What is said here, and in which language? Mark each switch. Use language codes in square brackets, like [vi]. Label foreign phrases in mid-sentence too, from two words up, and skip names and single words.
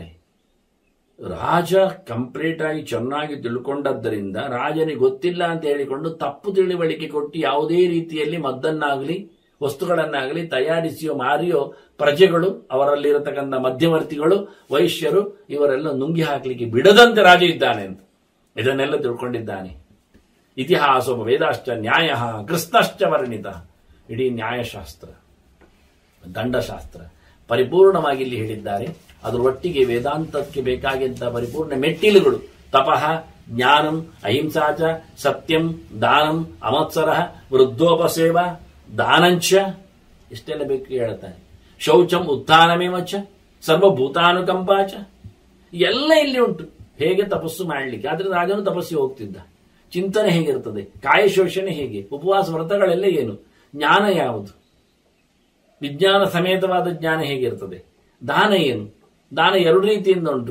[kn] ರಾಜ ಕಂಪ್ಲೀಟ್ ಆಗಿ ಚೆನ್ನಾಗಿ ತಿಳ್ಕೊಂಡದ್ದರಿಂದ ರಾಜನಿಗೆ ಗೊತ್ತಿಲ್ಲ ಅಂತ ಹೇಳಿಕೊಂಡು ತಪ್ಪು ತಿಳಿವಳಿಕೆ ಕೊಟ್ಟು ಯಾವುದೇ ರೀತಿಯಲ್ಲಿ ಮದ್ದನ್ನಾಗಲಿ ವಸ್ತುಗಳನ್ನಾಗಲಿ ತಯಾರಿಸಿಯೋ ಮಾರಿಯೋ ಪ್ರಜೆಗಳು, ಅವರಲ್ಲಿರತಕ್ಕಂಥ ಮಧ್ಯವರ್ತಿಗಳು, ವೈಶ್ಯರು ಇವರೆಲ್ಲ ನುಂಗಿ ಹಾಕಲಿಕ್ಕೆ ಬಿಡದಂತೆ ರಾಜ ಇದ್ದಾನೆ ಅಂತ ಇದನ್ನೆಲ್ಲ ತಿಳ್ಕೊಂಡಿದ್ದಾನೆ. [sa] ಇತಿಹಾಸ ವೇದಾಶ್ಚ ನ್ಯಾಯ ಕೃಷ್ಣಶ್ಚ ವರ್ಣಿತ. [kn] ಇಡೀ ನ್ಯಾಯಶಾಸ್ತ್ರ, ದಂಡಶಾಸ್ತ್ರ ಪರಿಪೂರ್ಣವಾಗಿ ಇಲ್ಲಿ ಹೇಳಿದ್ದಾರೆ. ಅದರ ಒಟ್ಟಿಗೆ ವೇದಾಂತಕ್ಕೆ ಬೇಕಾಗಿದ್ದ ಪರಿಪೂರ್ಣ ಮೆಟ್ಟಿಲುಗಳು [sa] ತಪಃ, ಜ್ಞಾನಂ, ಅಹಿಂಸಾಚ, ಸತ್ಯಂ, ದಾನಂ, ಅಮತ್ಸರ, ವೃದ್ಧೋಪಸೇವ, ದಾನಂಚ, [kn] ಇಷ್ಟೆಲ್ಲ ಬೇಕು ಹೇಳ್ತಾನೆ. [sa] ಶೌಚಂ ಉತ್ಥಾನಮೇವಚ, ಸರ್ವಭೂತಾನುಕಂಪಾಚ, [kn] ಎಲ್ಲ ಇಲ್ಲಿ ಉಂಟು. ಹೇಗೆ ತಪಸ್ಸು ಮಾಡಲಿಕ್ಕೆ, ಆದ್ರೆ ರಾಜನು ತಪಸ್ಸಿಗೆ ಹೋಗ್ತಿದ್ದ. ಚಿಂತನೆ ಹೇಗಿರ್ತದೆ, ಕಾಯಶೋಷಣೆ ಹೇಗೆ, ಉಪವಾಸ ವ್ರತಗಳೆಲ್ಲ ಏನು, ಜ್ಞಾನ ಯಾವುದು, ವಿಜ್ಞಾನ ಸಮೇತವಾದ ಜ್ಞಾನ ಹೇಗಿರ್ತದೆ, ದಾನ ಏನು, ದಾನ 2 ರೀತಿಯಿಂದ ಉಂಟು.